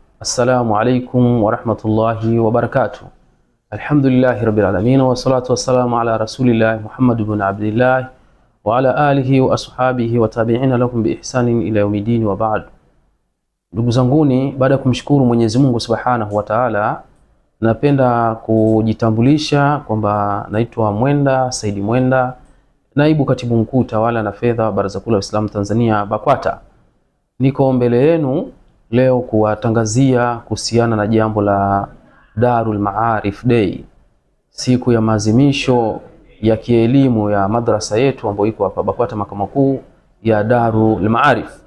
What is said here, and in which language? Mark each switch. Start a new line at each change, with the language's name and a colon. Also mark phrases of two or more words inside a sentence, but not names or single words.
Arabic: السلام عليكم ورحمة الله وبركاته. الحمد لله رب العالمين والصلاة والسلام على رسول الله محمد بن عبد الله وعلى آله وأصحابه وتابعين لهم بإحسان إلى يوم الدين وبعد.
Swahili: Ndugu zanguni, baada ya kumshukuru Mwenyezi Mungu
Arabic: سبحانه وتعالى,
Swahili: napenda kujitambulisha kwamba naitwa Mwenda Saidi Mwenda, naibu katibu mkuu tawala na fedha Baraza Kuu la Waislamu Tanzania BAKWATA. Niko mbele yenu leo kuwatangazia kuhusiana na jambo la Darul Maarif Day, siku ya maazimisho ya kielimu ya madrasa yetu ambayo iko hapa BAKWATA makao makuu ya Darul Maarif.